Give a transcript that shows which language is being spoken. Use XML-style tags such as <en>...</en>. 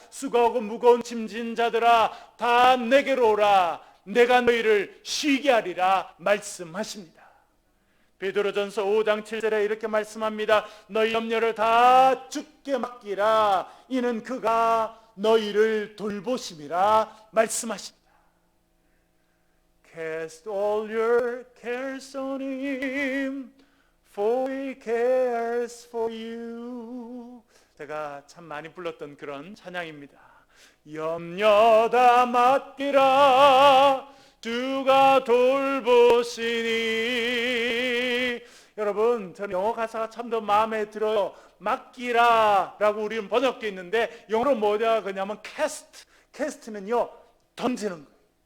<ko>수고하고 무거운 짐진 자들아 다 내게로 오라, 내가 너희를 쉬게 하리라 말씀하십니다. 베드로전서 5장 7절에 이렇게 말씀합니다. 너희 염려를 다 주께 맡기라, 이는 그가 너희를 돌보심이라 말씀하십니다.</ko> <en>Cast all your cares on him, for he cares for you.</en> <ko>제가 참 많이 불렀던 그런 찬양입니다. 염려 다 맡기라, 주가 돌보시니. 여러분, 저는 영어 가사가 참 더 마음에 들어요. 맡기라 라고 우리는 번역되어 있는데 영어로 뭐냐 그러냐면 캐스트는요 던지는 거예요.</ko>